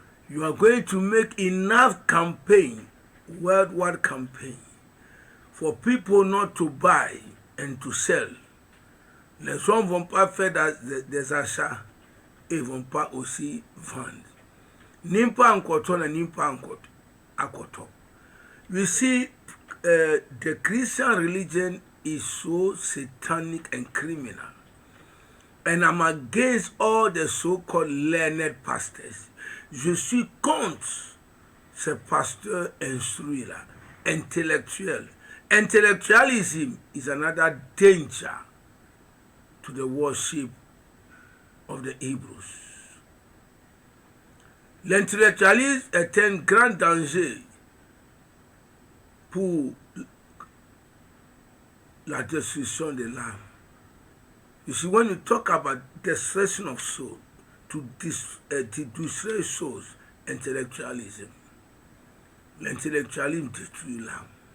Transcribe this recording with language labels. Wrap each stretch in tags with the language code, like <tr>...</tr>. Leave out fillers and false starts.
<en>You are going to make enough campaign, worldwide campaign, for people not to buy and to sell.</en> <fr>Les gens ne vont pas faire des achats et ne vont pas aussi vendre. Nimpa ankoto na nimpa akoto.</fr> <en>You see, the Christian religion is so satanic and criminal. And I'm against all the so-called learned pastors.</en> <fr>Je suis contre ces pasteurs instruits-là, intellectuels.</fr> <en>Intellectualism is another danger to the worship of the Hebrews.</en> <fr>L'intellectualisme est un grand danger pour la destruction de l'âme.</fr> <en>You see, when you talk about destruction of soul, to destroy souls, intellectualism.</en> <fr>L'intellectualisme détruit l'âme.</fr>